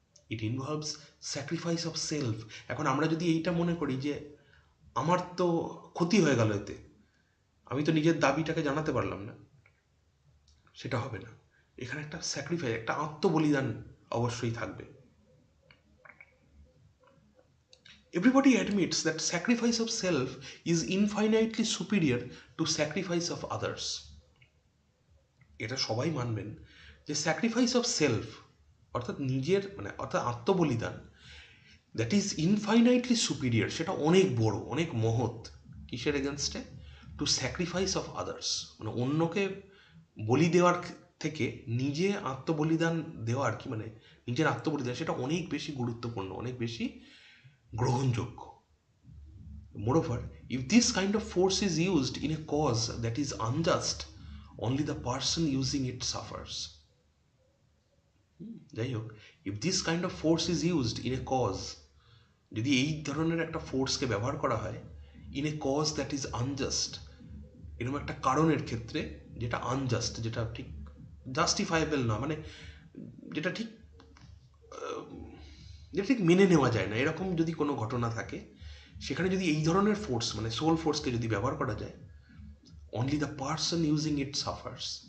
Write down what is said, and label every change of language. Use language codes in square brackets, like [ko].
[en] It involves sacrifice of self. [bn] এখন আমরা যদি এইটা মনে করি যে আমার তো ক্ষতি হয়ে গেল এতে, আমি তো নিজের দাবিটাকে জানাতে পারলাম না, সেটা হবে না। এখানে একটা স্যাক্রিফাইস, একটা আত্মবলিদান অবশ্যই থাকবে। [en] Everybody admits that sacrifice of self is infinitely superior to sacrifice of others. [bn] এটা সবাই মানবেন যে [en] sacrifice of self, [bn] অর্থাৎ নিজের মানে অর্থাৎ আত্মবলিদান, [en] that is infinitely superior, [bn] সেটা অনেক বড়, অনেক মহৎ। কিসের এগেনস্টে? [en] to sacrifice of others, [bn] মানে অন্যকে বলি দেওয়ার থেকে নিজে আত্মবলিদান দেওয়া আর কি, মানে নিজের আত্মবলিদান, সেটা অনেক বেশি গুরুত্বপূর্ণ, অনেক বেশি গ্রহণযোগ্য। [en] Moreover, if this kind of force is used in a cause that is unjust, only the person using it suffers. [bn] যাই হোক, [en] if this kind of force is used in a cause, [bn] যদি এই ধরনের একটা ফোর্সকে ব্যবহার করা হয় [en] in a cause that is unjust, [bn] এরকম একটা কারণের ক্ষেত্রে যেটা আনজাস্ট, যেটা ঠিক জাস্টিফাইবেল না, মানে যেটা ঠিক মেনে নেওয়া যায় না, এরকম যদি কোনো ঘটনা থাকে, সেখানে যদি এই ধরনের ফোর্স মানে সোল ফোর্সকে যদি ব্যবহার করা যায়, [en] Only the person using it suffers.